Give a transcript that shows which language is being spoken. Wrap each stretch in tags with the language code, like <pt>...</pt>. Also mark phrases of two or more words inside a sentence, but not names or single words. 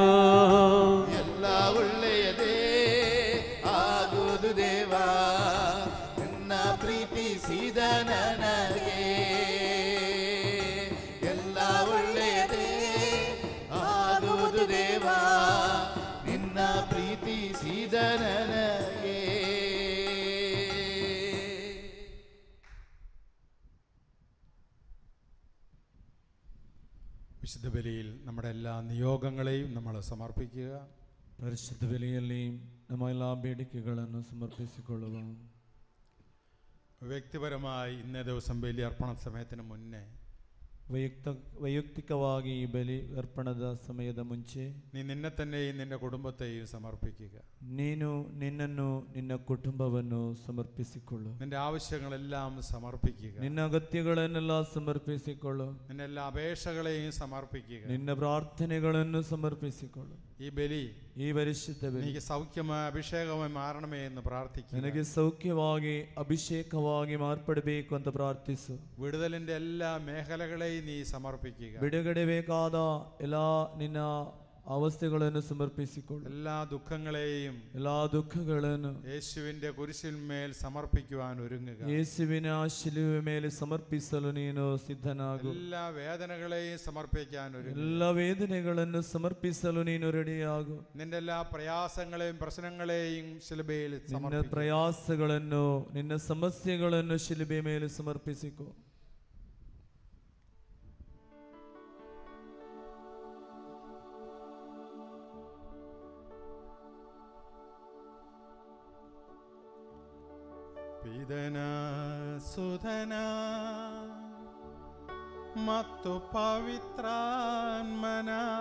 <kn>ಎಲ್ಲ ಒಳ್ಳೆಯದೇ ಆಗುವುದು ದೇವಾ, ನನ್ನ ಪ್ರೀತಿಸಿದ ನನಗೆ. ಎಲ್ಲ ಒಳ್ಳೆಯದೇ ಆಗುವುದು ದೇವಾ, ನಿನ್ನ ಪ್ರೀತಿಸಿದ ನನಗೆ.</kn> <ml>വിശുദ്ധ ബലിയിൽ നമ്മുടെ എല്ലാ നിയോഗങ്ങളെയും നമ്മൾ സമർപ്പിക്കുക.</ml> <kn>ಪರಿಶುದ್ಧ ಬಲಿಯಲ್ಲಿ ನಮ್ಮ ಎಲ್ಲ ಬೇಡಿಕೆಗಳನ್ನು ಸಮರ್ಪಿಸಿಕೊಳ್ಳುವ.</kn> <ml>വ്യക്തിപരമായി ഇന്നേ ദിവസം ബലി അർപ്പണ സമയത്തിന് മുന്നേ</ml> <kn>ವೈಯಕ್ತಿಕವಾಗಿ ಈ ಬಲಿ ಅರ್ಪಣದ ಸಮಯದ ಮುಂಚೆ</kn> <ml>നീ നിന്നെ തന്നെയും നിന്റെ കുടുംബത്തെയും സമർപ്പിക്കുക.</ml> <kn>ನೀನು ನಿನ್ನನ್ನು ನಿನ್ನ ಕುಟುಂಬವನ್ನು ಸಮರ್ಪಿಸಿಕೊಳ್ಳು.</kn> <ml>നിന്റെ ആവശ്യങ്ങളെല്ലാം സമർപ്പിക്കുക.</ml> <kn>ನಿನ್ನ ಅಗತ್ಯಗಳನ್ನೆಲ್ಲ ಸಮರ್ಪಿಸಿಕೊಳ್ಳು.</kn> <ml>നിന്റെ എല്ലാ അപേക്ഷകളെയും സമർപ്പിക്കുക.</ml> <kn>ನಿನ್ನ ಪ್ರಾರ್ಥನೆಗಳನ್ನು ಸಮರ್ಪಿಸಿಕೊಳ್ಳು.</kn> <ml>ഈ ബലി</ml> <kn>ಈ ಪರಿಶುದ್ಧ ಬಲಿ</kn> <ml>എനിക്ക് സൗഖ്യമായി അഭിഷേകമായി മാറണമേ എന്ന് പ്രാർത്ഥിക്കുക.</ml> <kn>ನನಗೆ ಸೌಖ್ಯವಾಗಿ ಅಭಿಷೇಕವಾಗಿ ಮಾರ್ಪಡಬೇಕು ಅಂತ ಪ್ರಾರ್ಥಿಸು.</kn> <ml>വിടുതലിന്റെ എല്ലാ മേഖലകളെയും നീ സമർപ്പിക്കുക.</ml> <kn>ಬಿಡುಗಡೆ ಬೇಕಾದ ಎಲ್ಲ ನಿನ್ನ ಅವಸ್ಥೆಗಳನ್ನು ಸಮರ್ಪಿಸಿಕೊಳ್ಳು.</kn> <ml>എല്ലാ ദുഃഖങ്ങളെയും</ml> <kn>ಎಲ್ಲ ದುಃಖಗಳನ್ನು</kn> <ml>യേശുവിന്റെ കുരിശിന്മേൽ സമർപ്പിക്കുവാൻ ഒരുങ്ങുക.</ml> <kn>ಯೇಸುವಿನ ಶಿಲುಬೆ ಮೇಲೆ ಸಮರ್ಪಿಸಲು ನೀನು ಸಿದ್ಧನಾಗು.</kn> <ml>എല്ലാ വേദനകളെയും സമർപ്പിക്കാൻ ഒരുങ്ങുക.</ml> <kn>ಎಲ್ಲ ವೇದನೆಗಳನ್ನು ಸಮರ್ಪಿಸಲು ನೀನು ರೆಡಿಯಾಗು.</kn> <ml>നിന്റെ എല്ലാ പ്രയാസങ്ങളെയും പ്രശ്നങ്ങളെയും ശിലുബയിൽ</ml> <kn>ನಿನ್ನ</kn> <ml>സമർപ്പിക്കുക.</ml> <kn>ಪ್ರಯಾಸಗಳನ್ನು ನಿನ್ನ ಸಮಸ್ಯೆಗಳನ್ನು ಶಿಲುಬೆ ಮೇಲೆ ಸಮರ್ಪಿಸಿಕೊ. ಪಿತನ ಸುಧನ ಮತ್ತು ಪವಿತ್ರಾತ್ಮನ</kn>